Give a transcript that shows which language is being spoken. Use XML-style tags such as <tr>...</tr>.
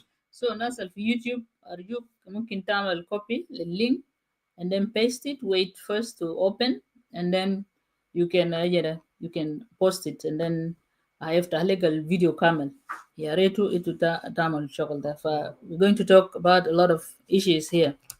<ar>So ناس في يوتيوب أرجوك ممكن تعمل copy لللينك</ar> <en>and then paste it. Wait first to open and then you can post it and then</en> <ar>هيفتح لك الفيديو كامل. يا ريتو انتو تعمل الشغل ده.</ar> <en>We're going to talk about a lot of issues here.</en>